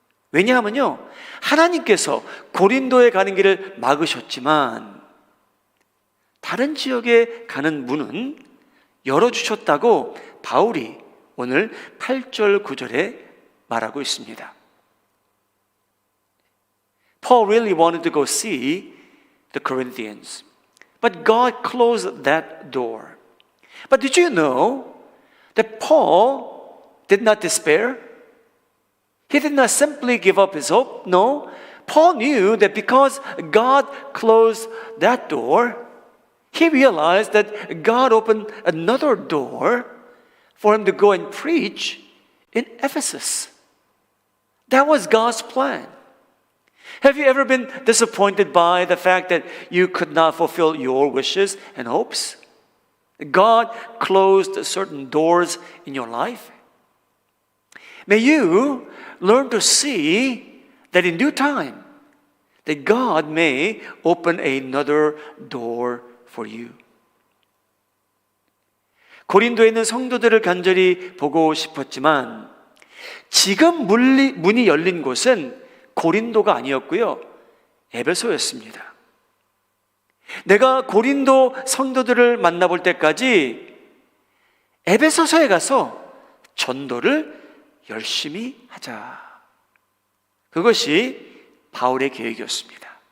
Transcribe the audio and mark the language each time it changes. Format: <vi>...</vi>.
<ko>왜냐하면요, 하나님께서 고린도에 가는 길을 막으셨지만 다른 지역에 가는 문은 열어주셨다고 바울이 오늘 8절 9절에 말하고 있습니다.</ko> <en>Paul really wanted to go see the Corinthians, but God closed that door. But did you know that Paul did not despair? He did not simply give up his hope. No, Paul knew that because God closed that door, he realized that God opened another door for him to go and preach in Ephesus. That was God's plan. Have you ever been disappointed by the fact that you could not fulfill your wishes and hopes? God closed certain doors in your life. May you learn to see that in due time, that God may open another door for you.</en> <ko>고린도에 있는 성도들을 간절히 보고 싶었지만 지금 문이 열린 곳은 고린도가 아니었고요, 에베소였습니다. 내가 고린도 성도들을 만나볼 때까지 에베소서에 가서 전도를 열심히 하자, 그것이 바울의 계획이었습니다.</ko>